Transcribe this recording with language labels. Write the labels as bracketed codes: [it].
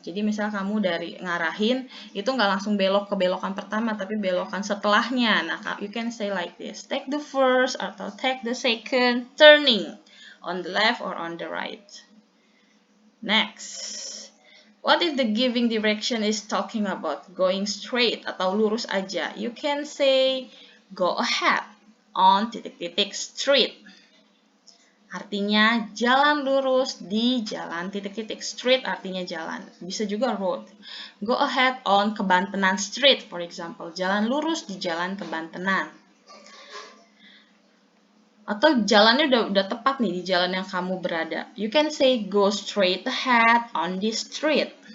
[id] Jadi misal kamu dari ngarahin, itu nggak langsung belok ke belokan pertama, tapi belokan setelahnya. [en] Nah, you can say like this. Take the first [id] atau [en] take the second turning on the left or on the right. Next. What if the giving direction is talking about going straight [id] atau lurus aja? [en] You can say go ahead on [id] titik-titik [en] street. [id] artinya jalan lurus di jalan titik-titik. Street artinya jalan. Bisa juga road. [en] Go ahead on Kebantenan Street, for example. [id] Jalan lurus di jalan Kebantenan. Atau jalannya udah tepat nih di jalan yang kamu berada. [en] You can say go straight ahead on this street.